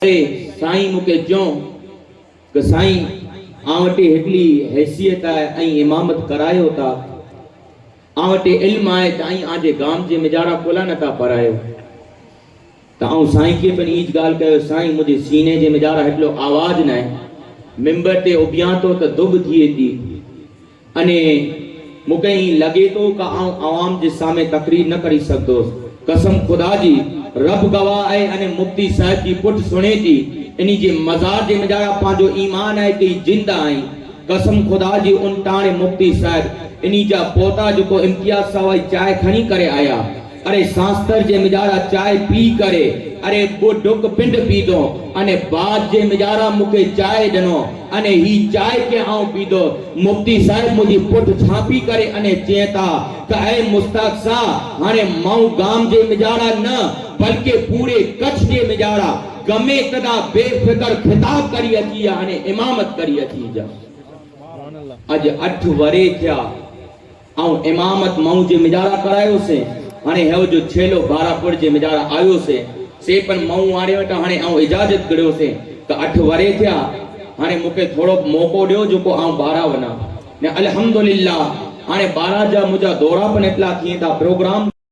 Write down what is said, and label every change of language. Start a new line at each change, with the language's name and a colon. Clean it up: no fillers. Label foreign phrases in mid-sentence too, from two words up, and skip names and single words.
Kachhi: साईं मुके जो कि साईं आवटे हेटली हैसियत है इमामत करायो ता आवटे इल्म आए ताई आजे गाम जे मिजारा कोला न ता परायो ताऊ साईं के पण ईज गाल कयो साईं मुझे सीने जे मिजारा हेटलो आवाज न है मिंबर ते उबिया तो त दुब थिए थी अने मुके ही लगे तो का आवाम जे सामे तकरीर न करी सकदो कसम खुदा जी रब गवाह है अने मुफ्ती साहब की पुट सुने थी इनी जे मजार जे मिजारा पांजो ईमान है कि जिंदा आई कसम खुदा जी उन टाणे मुफ्ती साहब इनी जा पोता जो को इम्तियाज सवाई चाय खणी करे आया अरे सांस्तर जे मिजारा चाय पी करे अरे वो डुक पिंड पीदो अने बाद जे मिजारा मुके चाय दनो अने ही चाय के आऊं पीदो मुफ्ती साहब मुझी पुट छापी करे अने चेता का ए मुस्ताक सा हाने माऊ गाम जे मिजारा न बल्कि पूरे कच्छ जे मिजारा गमे कदा बेफिकर खिताब करी अची हाने इमामत करी अची जा अज 8 वरे थिया आऊं इमामत माऊ जे मिजारा करायो से हाने हेव जो छेलो बारापुर जे मिजारा आयो से पण माऊ आरे वटा हाने आऊं इजाजत करियो से त 8 वरे थिया हाने मुके थोड़ो मौको दियो जो को आऊं 12 वना ने अल्हम्दुलिल्लाह हाने 12 जा मुजा दौरा पण एटला थी था प्रोग्राम